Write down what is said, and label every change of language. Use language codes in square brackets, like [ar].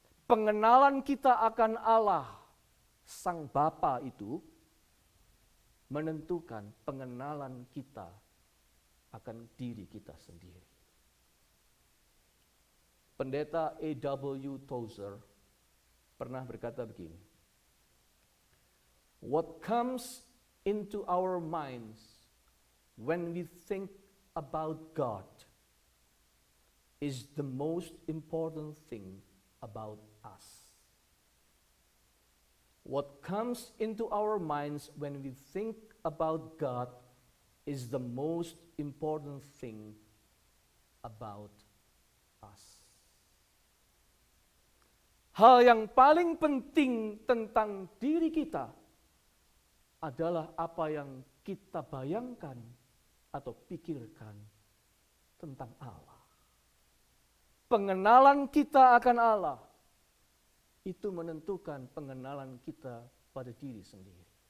[id] Pengenalan kita akan Allah, Sang Bapa itu, menentukan pengenalan kita akan diri kita sendiri. Pendeta A.W. [en] Tozer [id] pernah berkata begini, [en] "What comes into our minds when we think about God is the most important thing about us." What comes into our minds when we think about God is the most important thing about us. [id] Hal yang paling penting tentang diri kita adalah apa yang kita bayangkan atau pikirkan tentang Allah. Pengenalan kita akan Allah itu menentukan pengenalan kita pada diri sendiri.